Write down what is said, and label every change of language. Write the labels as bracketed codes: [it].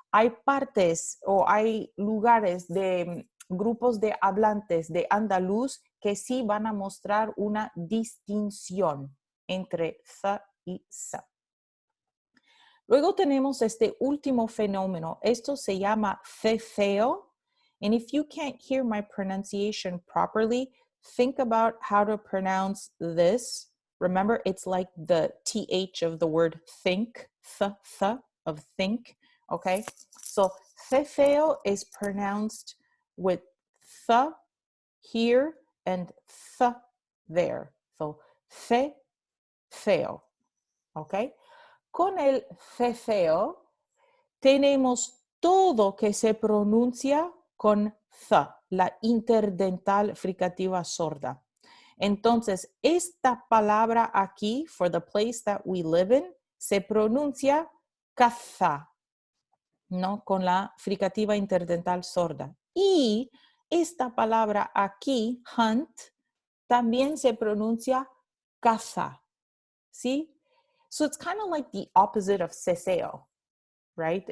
[es] hay partes o hay lugares de grupos de hablantes de andaluz que sí van a mostrar una distinción entre th y s. Luego tenemos este último fenómeno. Esto se llama cefeo. [en] And if you can't hear my pronunciation properly, think about how to pronounce this. Remember, it's like the TH of the word think, th of think, okay? So cefeo is pronounced with th here and th there. So cefeo, okay? [es] Con el cefeo tenemos todo que se pronuncia con th, la interdental fricativa sorda. Entonces, esta palabra aquí, [en] for the place that we live in, [es] se pronuncia caza, ¿no? Con la fricativa interdental sorda. Y esta palabra aquí, hunt, también se pronuncia caza, ¿sí? [en] So it's kind of like the opposite of ceseo, right?